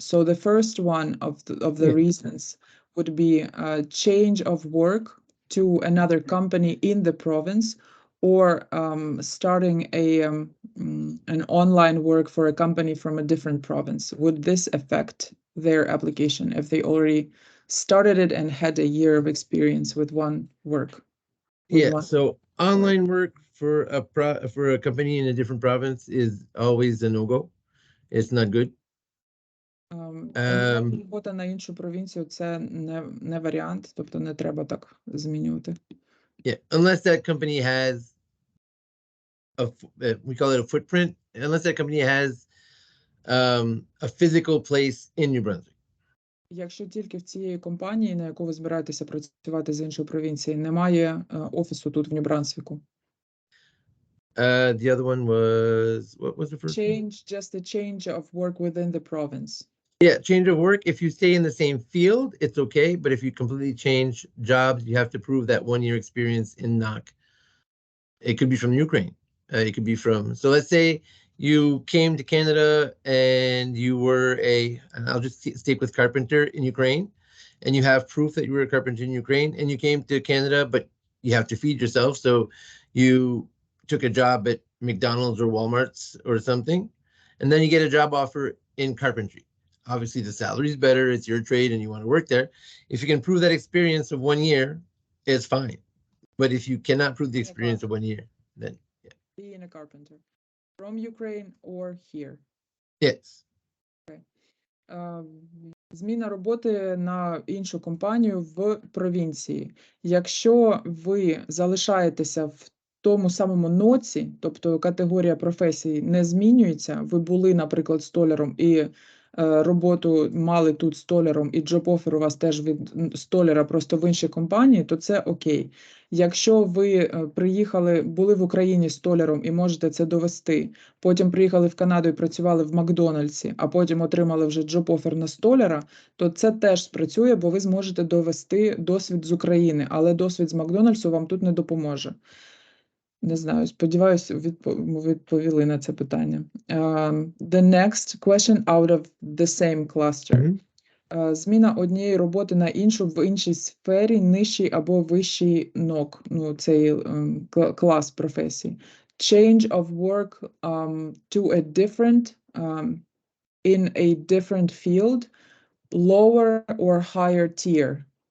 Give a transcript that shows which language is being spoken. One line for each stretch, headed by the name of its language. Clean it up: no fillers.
English: So the first one of the reasons would be a change of work to another company in the province, or starting an online work for a company from a different province. Would this affect their application if they already started it and had a year of experience with one work? So online work for a company in a different province is always a no-go. It's not good.
Ukrainian: Робота на іншу провінцію – це не варіант, тобто не треба так змінювати.
English: Yeah, unless that company has we call it a footprint, unless that company has a physical place in New Brunswick.
Ukrainian: Якщо тільки в цієї компанії, на яку ви збираєтеся працювати з іншої провінції, немає офісу тут в Нью Брансвіку.
English: The other one was, what was the first one? Just a change of work within the province. Yeah, change of work. If you stay in the same field, it's okay. But if you completely change jobs, you have to prove that 1 year experience in NOC. It could be from Ukraine. It could be from, so let's say you came to Canada and you were and I'll just stick with carpenter in Ukraine, and you have proof that you were a carpenter in Ukraine, and you came to Canada, but you have to feed yourself. So you took a job at McDonald's or Walmart's or something, and then you get a job offer in carpentry. Obviously the salary is better, it's your trade and you want to work there. If you can prove that experience of 1 year, it's fine. But if you cannot prove the experience of 1 year, then being a carpenter from Ukraine or here. Yes. Okay.
Ukrainian: Зміна роботи на іншу компанію в провінції. Якщо ви залишаєтеся в тому самому ноці, тобто категорія професій не змінюється, ви були, наприклад, столяром і роботу мали тут столяром, і джоб-офер у вас теж від столяра, просто в іншій компанії, то це окей. Якщо ви були в Україні столяром і можете це довести, потім приїхали в Канаду і працювали в Макдональдсі, а потім отримали вже джоб-офер на столяра, то це теж спрацює, бо ви зможете довести досвід з України, але досвід з Макдональдсу вам тут не допоможе. Не знаю, сподіваюся, відповіли на це питання.
English: The next question out of the same cluster.
Ukrainian: Зміна однієї роботи на іншу в іншій сфері, нижчий або вищий НОК, цей клас професій.
English: Change of work to a different, in a different field, lower or higher tier.